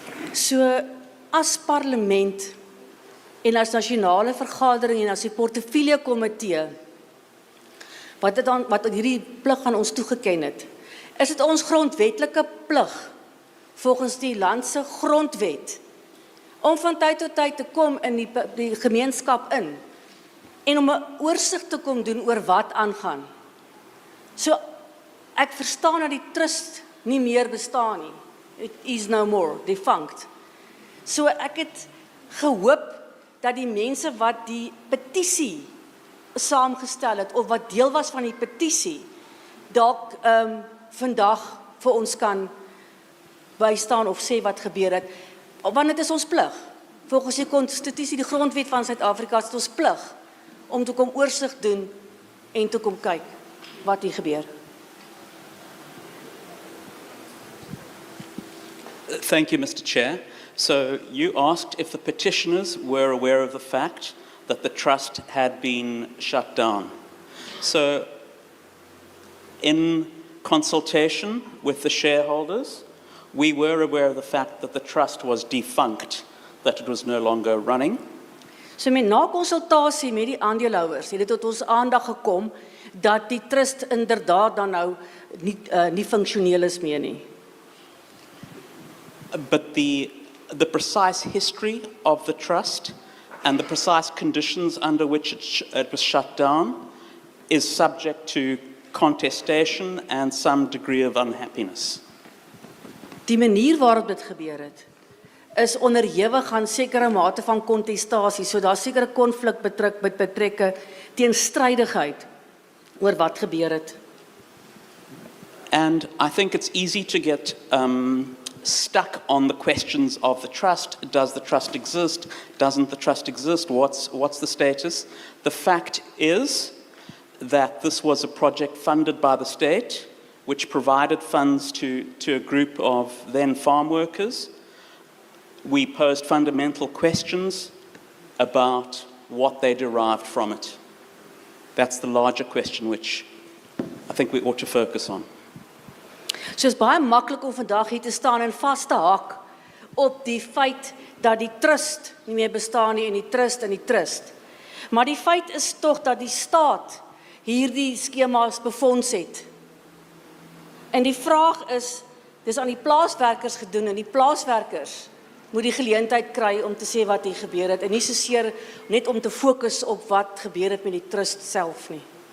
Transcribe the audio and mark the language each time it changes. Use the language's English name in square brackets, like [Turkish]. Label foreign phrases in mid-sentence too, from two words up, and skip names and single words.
[Afrikaans] So as parlement en as nasionale vergadering en as die portefeulje komitee wat hierdie plig aan ons toegeken het, is dit ons grondwetlike plig volgens die land se grondwet om van tyd tot tyd te kom in die gemeenskap in en om 'n oorsig te kom doen oor wat aangaan. So ek verstaan dat die trust nie meer bestaan nie. [English] It is no more, defunct. [Afrikaans] So ek het gehoop dat die mense wat die petisie saamgestel het of wat deel was van die petisie dalk vandag vir ons kan bystaan of sê wat gebeur het, want dit is ons plig. Volgens die konstitusie, die grondwet van Suid-Afrika, is dit ons plig om te kom oorsig doen en te kom kyk wat hier gebeur. [English] Thank you, Mr. Chair. So you asked if the petitioners were aware of the fact that the trust had been shut down. So in consultation with the shareholders, we were aware of the fact that the trust was defunct, that it was no longer running. [Afrikaans] So met na konsultasie met die aandeelhouers het dit tot ons aandag gekom dat die trust inderdaad dan nou nie funksioneel is meer nie. [English] But the precise history of the trust and the precise conditions under which it was shut down is subject to contestation and some degree of unhappiness. Die manier waarop dit gebeur het, is onderhewig aan sekere mate van kontestasie, so daar sekere konflik betrekke teenstrydigheid oor wat gebeur het. And I think it's easy to get stuck on the questions of the trust. Does the trust exist? Doesn't the trust exist? What's the status? The fact is that this was a project funded by the state, which provided funds to a group of then farm workers. We posed fundamental questions about what they derived from it. That's the larger question which I think we ought to focus on. [Afrikaans] So is baie maklik om vandag hier te staan en vas te haak op die feit dat die trust nie meer bestaan nie en die trust. Maar die feit is tog dat die staat hierdie skema's befonds het. En die vraag is, dis aan die plaaswerkers gedoen en die plaaswerkers moet die geleentheid kry om te sê wat hier gebeur het en nie soseer net om te fokus op wat gebeur het met die trust self nie.